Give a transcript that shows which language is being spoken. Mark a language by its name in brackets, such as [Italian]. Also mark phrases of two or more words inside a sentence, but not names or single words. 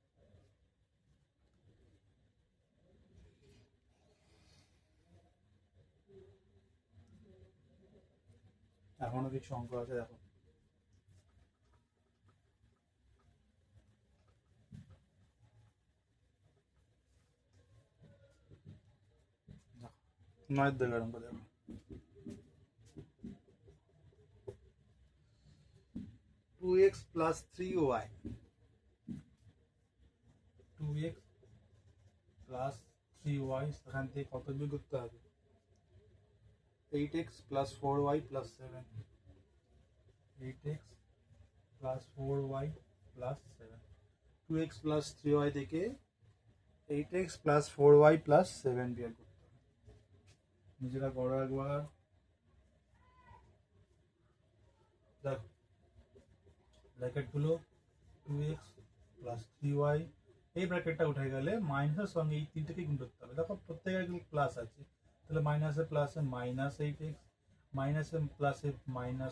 [Bangla] এখনো কিছু অঙ্ক আছে দেখো নয় দেখার অঙ্ক দেখো [English] 2x plus 3y 2x plus 3y [Bangla] এখান থেকে কত বিয়োগ করতে হবে [English] 8x plus 4y plus 7 8x plus 4y plus 7 2x plus 3y থেকে 8x plus 4y plus 7 [Bangla] বিয়োগ করতে হবে নিজেরা করো একবার দেখো ব্র্যাকেট গুলো [English] 2x plus 3y [Bangla] এই ব্র্যাকেটটা উঠে গেলে মাইনাসের সঙ্গে এই তিনটাকে গুণ করতে হবে দেখো প্রত্যেকের প্লাস আছে তাহলে মাইনাসে প্লাসে মাইনাস 8x মাইনাসে প্লাসে মাইনাস